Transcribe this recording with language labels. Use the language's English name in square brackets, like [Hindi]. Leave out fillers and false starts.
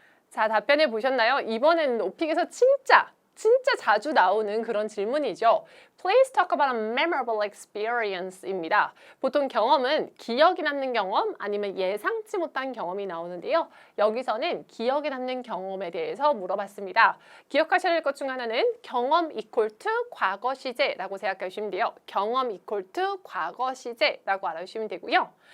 [Korean] 자, 답변해 보셨나요? 이번에는 오픽에서 진짜 자주 나오는 그런 질문이죠. [English] Please talk about a memorable experience입니다. [Korean] 보통 경험은 기억이 남는 경험 아니면 예상치 못한 경험이 나오는데요. 여기서는 기억에 남는 경험에 대해서 물어봤습니다. 기억하셔야 할 것 중 하나는 경험 equal to 과거 시제라고 생각하시면 돼요. 경험 equal to 과거 시제라고 알아주시면 되고요.